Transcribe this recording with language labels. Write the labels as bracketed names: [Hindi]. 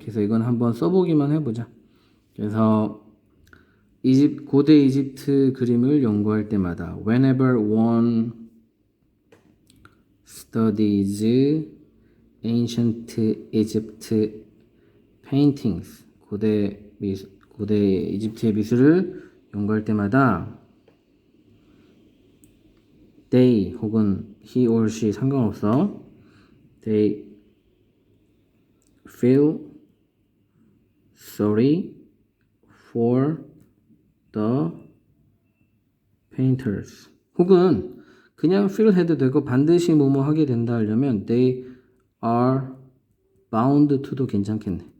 [Korean] 그래서 이건 한번 써보기만 해보자. 그래서 고대 이집트 그림을 연구할 때마다 [English] whenever one studies ancient Egypt paintings, [Korean] 고대 이집트의 미술을 연구할 때마다 they 혹은 [English] he or she [Korean] 상관없어. [English] they feel sorry for the painters. [Korean] 혹은 그냥 feel 해도 되고 반드시 뭐뭐 하게 된다 하려면 [English] they are bound to [Korean] 도 괜찮겠네.